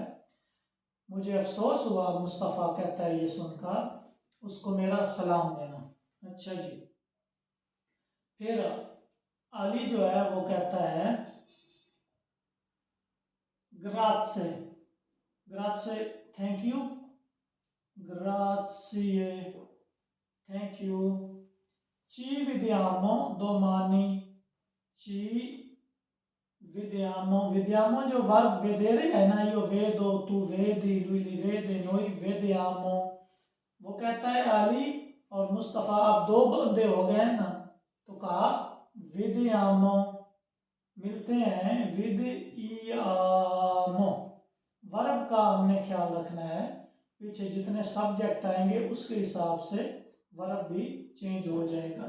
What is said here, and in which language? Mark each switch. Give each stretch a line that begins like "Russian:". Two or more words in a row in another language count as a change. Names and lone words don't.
Urdu: مجھے افسوس ہوا، مصطفیٰ کہتا ہے یہ سن کر، اس کو میرا سلام دینا. اچھا جی، پھر علی جو ہے وہ کہتا ہے ग्राzie,
English: grazie thank you, grazie thank you,
Italian: ci vediamo domani, ci vediamo, vediamo
Urdu: جو ورب
Italian: vedere
Urdu: ہے نا,
Italian: यो vedo, tu vedi, lui li vede, noi vediamo,
Urdu: وہ کہتا ہے علی اور مصطفیٰ اب دو بندے ہو گئے ہیں نا، تو کہا ودیامو، ملتے ہیں، ود ایامو، ورب کا ہم نے خیال رکھنا ہے، پیچھے جتنے سبجیکٹ آئیں گے اس کے حساب سے ورب بھی چینج ہو جائے گا.